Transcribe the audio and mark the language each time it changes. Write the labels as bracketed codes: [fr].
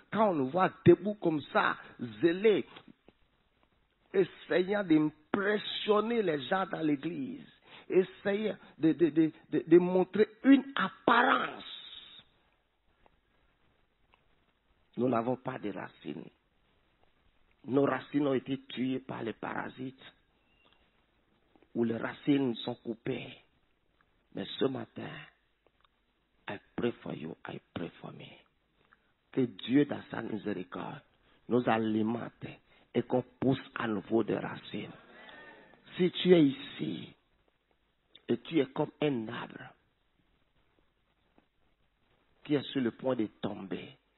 [fr] Quand on nous voit debout comme ça, zélés, essayant d'impressionner les gens dans l'église, essayant de montrer une apparence. Nous n'avons pas de racines. Nos racines ont été tuées par les parasites, ou les racines sont coupées. Mais ce matin, [en] I pray for you, I pray for me. [fr] Que Dieu, dans sa miséricorde, nous alimente et qu'on pousse à nouveau des racines. Si tu es ici Et tu es comme un arbre qui est sur le point de tomber.